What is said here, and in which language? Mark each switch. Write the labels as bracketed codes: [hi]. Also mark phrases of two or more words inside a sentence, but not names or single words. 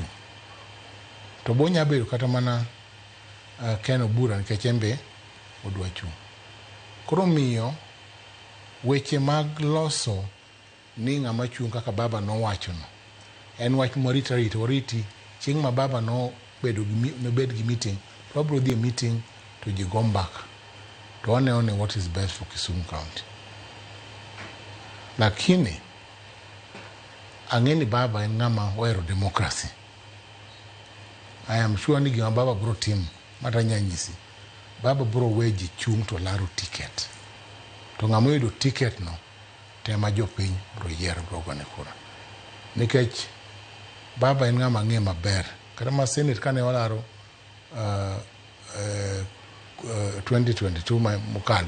[luo] To bo nyabedo kata mana Ken Obura nikech embe odwa chung. Koro miyo weche mag loso ni ng'ama chung kaka baba no wacho no. En wach moriti chieng' ma baba no bedo gi meeting, [en] probably the meeting to ji go back to one what is best for Kisumu County. [luo] Lakini angeni baba en ng'ama ohero democracy. [en] I am sure [luo] ni gima baba bro tim mata nyanyisi. Baba bro weji chung to laro ticket. To ng'ama yudo ticket no tema jopiny bro yiero bro gone kura. Nikech baba en ng'ama ng'e maber. Kata ma Senate kane olaro 2022 mokalo.